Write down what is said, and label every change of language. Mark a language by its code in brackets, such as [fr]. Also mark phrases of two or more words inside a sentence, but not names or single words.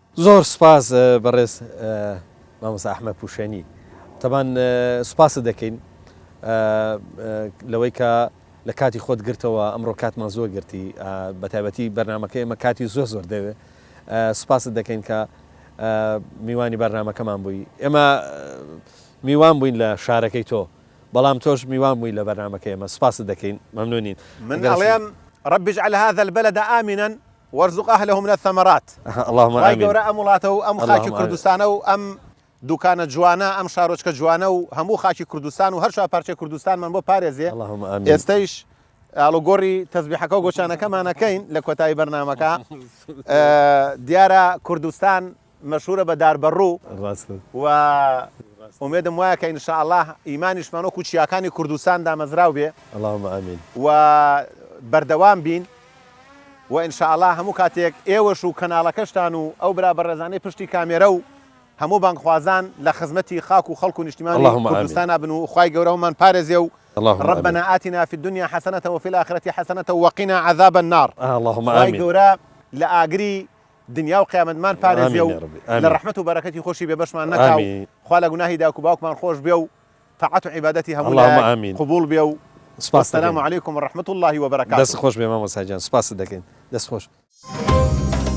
[ckb] زۆر سپاس بەڕێز مامۆستا ئەحمەد پوشێنی تەمان سوپاست دەکەین لەوەی کە لە کاتی خۆت گرتەوە ئەمڕۆ کاتمان زۆر گرتی بەتایبەتی بەرنامەکە ئێمە کاتی زۆر دەوێت سوپاست دەکەین کە میوانی بەرنامەکەمان بووی ئێمە میوان بووین لە شارەکەی تۆ بەڵام تۆش میوان بووی لە بەرنامەکە ئێمە سوپاست دەکەین مەمنونین من ئەڵێم [ar] رب اجعل هذا البلد آمنا وارزق أهله من الثمرات. اللهم آمين. [ckb] گەورە ئەم وڵاتە و ئەم خاکی کوردستانە و ئەم دوکانە جوانە ئەم شارۆچکە جوانە و هەموو خاکی کوردستان و هەر پارچەی کوردستانمان بۆ پارێزێ. [ar] اللهم آمين. [ckb] ئێستەیش ئاڵوگۆڕی تەسبیحەکە و گۆشانەکەمانەکەین لە کۆتایی بەرنامەکە. دیارە کوردستان مەشهورە بە داربەڕوو و ئومێدم وایە کە ئینشاءالله ئیمانیشمان وەکو چیاکانی کوردستان دامەزراو بێ. [ar] اللهم آمين. [ckb] و بەردەوام بین و ئینشاءالله هەموو کاتێک ئێوەش و کەناڵەکەشتان و ئەو برا بەڕێزانەی پشتی کامێرە و هەموو بانگخوازان لە خزمەتی خاک و خەڵک و نیشتیمانی کوردستان بن و خوای گەورە هەمان پارێزێ و [ar] ربنا آتنا في الدنيا حسنة وفي الآخرة حسنة وقنا عذاب النار. اللهم آمين. [ckb] خوای گەورە لە ئاگری دنیا و قیامەتمان پارێزێ و لە ڕەحمەت و بەرەکەتی خۆشی بێبەشمان نەکاو. خوا لە گوناهی داک و باوکمان خۆش بێ و طاعەت و عیبادەتی هەموو قبول بێ و [ar] السلام عليكم ورحمة الله وبركاته. [ckb] دەست خۆش بێ مامۆستا گیان، سپاس دەکەین. دەست خۆش.